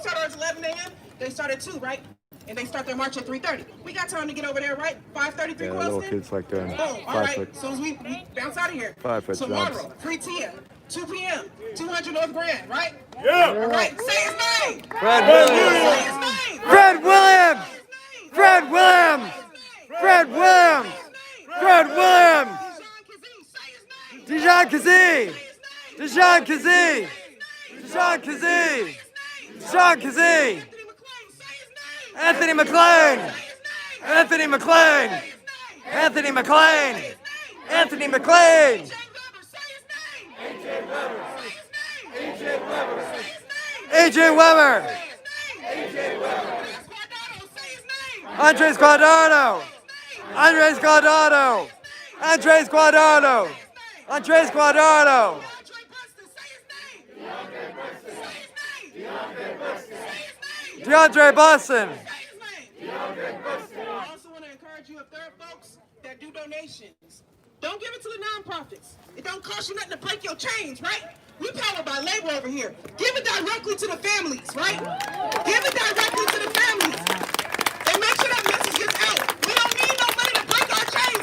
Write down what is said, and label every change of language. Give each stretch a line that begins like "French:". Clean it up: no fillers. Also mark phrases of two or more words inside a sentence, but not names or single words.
English: We started at 11 a.m. They started 2, right? and they start their march at 3:30. We got time to get over there, right? 5:30, 3 Yeah, quarters little in? kids like doing Boom. All 5 right. foot. As soon as we bounce out of here. 5 foot Tomorrow, jumps. 3 p.m., 2 p.m., 200 North Grand, right? Yeah. All right. Say his name. Fred Say Williams. his name. Fred Williams. Fred Williams. Fred Williams. Fred Williams. Dijon Kazee. Dijon Kazee. Dijon Kazee. Dijon Kazee. Anthony McLean. Anthony McLean. Anthony McLean. Anthony McLean. AJ Weber. Andres Guardado. Andres Guardado. Andres Guardado. Andres Guardado. DeAndre Busson. I also want to encourage you, if there are folks that do donations, don't give it to the nonprofits. It don't cost you nothing to break your chains, right? We powered by labor over here. Give it directly to the families, right? Give it directly to the families. And make sure that message gets out. We don't need no money to break our chains.